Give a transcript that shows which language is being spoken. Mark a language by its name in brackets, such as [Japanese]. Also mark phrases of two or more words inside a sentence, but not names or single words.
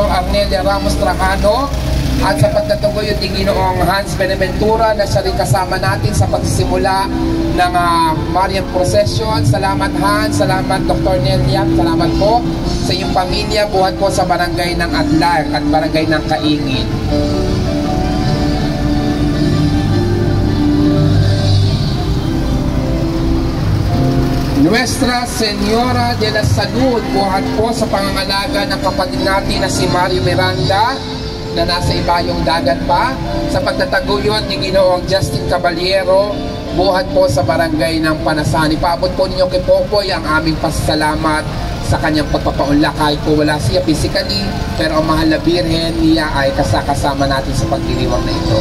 [Filipino] Arnelia Ramos Trajano at sa pagtataguyod ni Ginoong Hans Beneventura na siya rin kasama natin sa pagsisimula ng Marian Procession. Salamat Hans, salamat Dr. Nelia, salamat po sa inyong pamilya, buhat po sa barangay ng Atlar at barangay ng Kaingin. Nuestra Señora de la Salud, buhat po sa pangangalaga ng kapatid natin na si Mario Miranda na nasa ibayong dagat pa, sa pagtataguyod ni Ginoong Justin Caballero, buhat po sa barangay ng Panasan. Ipaabot po ninyo kay Popoy ang aming pasasalamat sa kanyang pagpapaunlak kahit po wala siya physically, pero ang mahal na Birhen niya ay kasama natin sa pagdiriwang na ito.